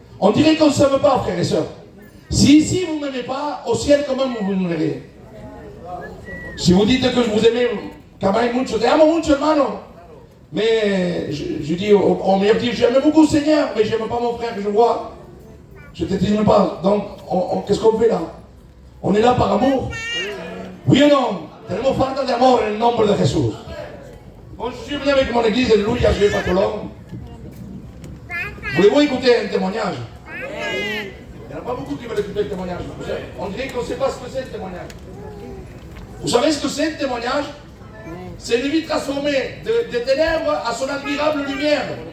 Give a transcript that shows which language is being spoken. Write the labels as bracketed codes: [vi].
[fr] On dirait qu'on ne s'aime pas, frères et sœurs. Si ici vous ne m'aimez pas, au ciel, comment vous m'aimerez? Si vous dites que je vous aime, quand même, [es] mucho, te amo mucho, hermano. [fr] Mais je dis, on me dit, j'aime beaucoup le Seigneur, mais je n'aime pas mon frère que je vois. Je ne t'estime pas. Donc, qu'est-ce qu'on fait là? On est là par amour. Oui ou non? [es] Tenemos falta de amor en el nombre de Jesús. [fr] Bon, je suis venu avec mon église, alléluia, je vais pas trop long. Voulez-vous écouter un témoignage? Il n'y en a pas beaucoup qui veulent écouter le témoignage. On dirait qu'on ne sait pas ce que c'est le témoignage. Vous savez ce que c'est le témoignage? C'est une vie transformée des ténèbres à son admirable lumière.